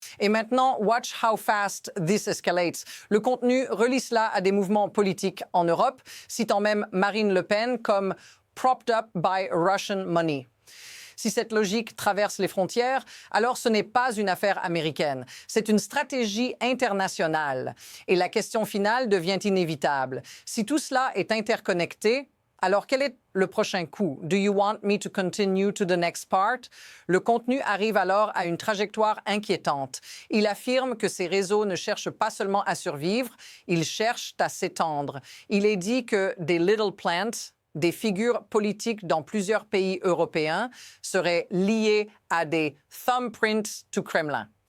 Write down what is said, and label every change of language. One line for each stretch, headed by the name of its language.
French: Et maintenant,
English: watch how fast this escalates.
French: Le contenu relie cela à des mouvements politiques en Europe, citant même Marine Le Pen comme «
English: propped up by Russian money ».
French: Si cette logique traverse les frontières, alors ce n'est pas une affaire américaine. C'est une stratégie internationale. Et la question finale devient inévitable. Si tout cela est interconnecté, alors quel est le prochain coup?
English: Do you want me to continue to the next part?
French: Le contenu arrive alors à une trajectoire inquiétante. Il affirme que ces réseaux ne cherchent pas seulement à survivre, ils cherchent à s'étendre. Il est dit que des
English: little plants,
French: des figures politiques dans plusieurs pays européens seraient liées à des
English: thumbprints to Kremlin.